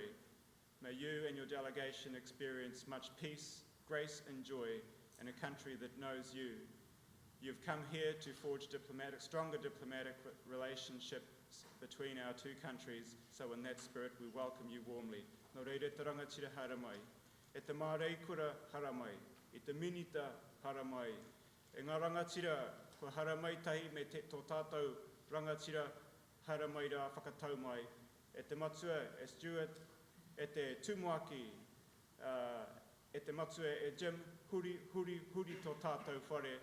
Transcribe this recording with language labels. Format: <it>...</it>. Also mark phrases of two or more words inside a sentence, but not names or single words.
<en>May you and your delegation experience much peace, grace and joy in a country that knows you. You've come here to forge stronger diplomatic relationships between our two countries, so in that spirit we welcome you warmly.</en> <mi>Nō reire te rangatira haramai, e te māreikura haramai, e te minita haramai. E ngā rangatira ko haramai tahi me te tō tātou rangatira haramai rā whakatau mai. E te matua e Stuart, e te tumuaki, e te matua e Jim, huri tō tātou whare.</mi>